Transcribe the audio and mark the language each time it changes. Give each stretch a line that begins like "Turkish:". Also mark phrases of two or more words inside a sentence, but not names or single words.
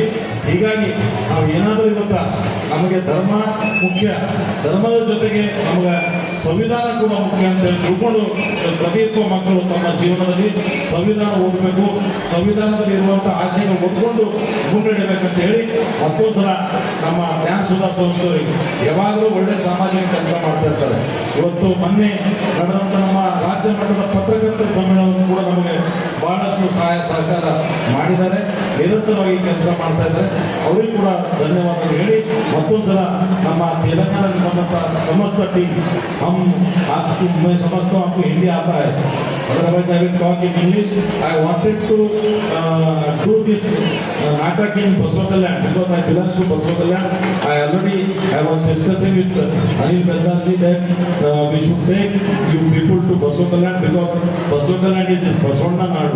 Kannada: ಹೀಗಾಗಿ ನಾವು ಏನಾದರೂ ಇವತ್ತ ನಮಗೆ ಧರ್ಮ ಮುಖ್ಯ, ಧರ್ಮದ ಜೊತೆಗೆ ನಮಗೆ ಸಂವಿಧಾನ ಕೂಡ ಮುಖ್ಯ ಅಂತ ಹೇಳಿ ತಿಳ್ಕೊಂಡು ಪ್ರತಿಯೊಬ್ಬ ಮಕ್ಕಳು ತಮ್ಮ ಜೀವನದಲ್ಲಿ ಸಂವಿಧಾನ ಓದಬೇಕು, ಸಂವಿಧಾನದಲ್ಲಿ ಇರುವಂತಹ ಆಶಯಗಳು ಓದ್ಕೊಂಡು ಮುನ್ನಡೆಯಬೇಕಂತ ಹೇಳಿ ಮತ್ತೊಂದ್ಸಲ ನಮ್ಮ ಜ್ಞಾನಸುಧಾ ಸಂಸ್ಥೆಯವರಿಗೆ ಯಾವಾಗಲೂ ಒಳ್ಳೆ ಸಾಮಾಜಿಕ ಕೆಲಸ ಮಾಡ್ತಾ ಇರ್ತಾರೆ. ಇವತ್ತು ಮೊನ್ನೆ ನಡೆದಂತ ನಮ್ಮ ರಾಜ್ಯ ಮಟ್ಟದ ಪತ್ರಕರ್ತರ ಸಮ್ಮೇಳನ ಕೂಡ ನಮಗೆ ಬಹಳಷ್ಟು ಸಹಾಯ ಸಹಕಾರ ಮಾಡಿದ್ದಾರೆ, ನಿರಂತರವಾಗಿ ಕೆಲಸ ಮಾಡ್ತಾ ಇದ್ದಾರೆ. ಅವರಿಗೂ ಕೂಡ ಧನ್ಯವಾದ ಹೇಳಿ ಮತ್ತೊಂದ್ಸಲ ನಮ್ಮ ತೆಲಂಗಾಣದಲ್ಲಿ ಬಂದಂತ ಸಮಸ್ತ ಟೀಮ್
Hindi: मैं समझता हूँ आपको हिंदी आता है,
English: otherwise I will talk in English. I wanted to do this natak in Baswa Kalyan because I belong to Baswa Kalyan. I was discussing with Anil Gandhar ji that we should take you people to Baswa Kalyan because Baswa Kalyan is Baswanda Nadu.